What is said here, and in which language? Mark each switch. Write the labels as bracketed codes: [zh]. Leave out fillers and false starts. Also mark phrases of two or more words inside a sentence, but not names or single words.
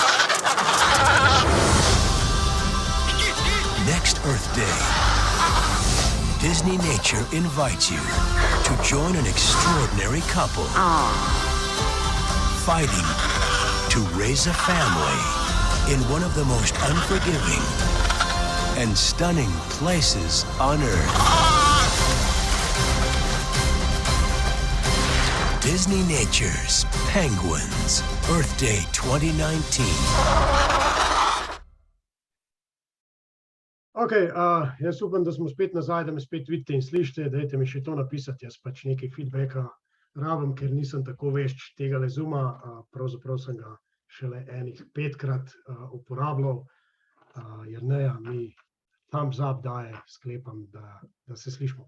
[en] Next Earth Day, Disney Nature invites you to join an extraordinary couple fighting to raise a family in one of the most unforgiving and stunning places on Earth. Disney Nature's Penguins, Earth Day 2019. [sl] Ok, jaz upam, da smo spet nazaj, da me spet vidite in slišite, dajte mi še to napisati, jaz pač nekaj feedbacka rabim, ker nisem tako vešč tegale Zooma, pravzaprav sem ga šele enih 5-krat uporabljal, Jerneja mi [en] thumbs up [sl] daje, sklepam, da se slišimo.